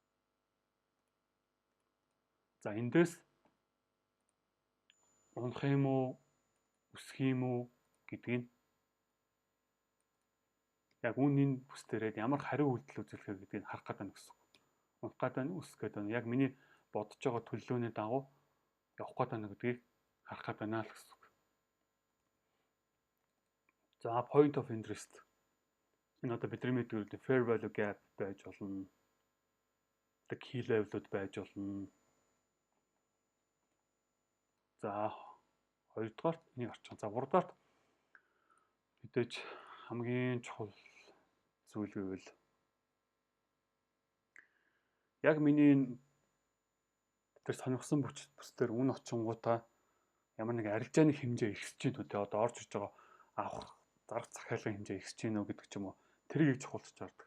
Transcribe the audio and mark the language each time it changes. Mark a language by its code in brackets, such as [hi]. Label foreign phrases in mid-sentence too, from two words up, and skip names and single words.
[mn] За эндээс унах юм уу, өсөх юм уу гэдгийг яг үнийн бүс дээрээ ямар хариу үйлдэл үзүүлэх гэдгийг харах гэдэг нь гэсэн үг. Унах гэдэг нь өсөх гэдэг нь яг миний бодож байгаа төлөвлөөний дагуу явах гэдэг нь гэдгийг харах гэдэг нь л гэсэн үг. [en] За point of interest. [mn] Энэ одоо бидний мэддэг [en] fair value gap [mn] байж болно. [en] The key level- [mn] ууд байж болно. За хоёрдугаарт энийг арчих. За гуравдугаарт мэдээж хамгийн чухал зүйл гэвэл яг миний тэр сонирхсан бүсдэр үн очингуудаа ямар нэг арилжааны хэмжээ ихсэж байна үү те одоо орж иж байгаа авах зарах захиалгын хэмжээ ихсэж байна уу гэдэг ч юм уу тэрийг чухалчилж хардаг.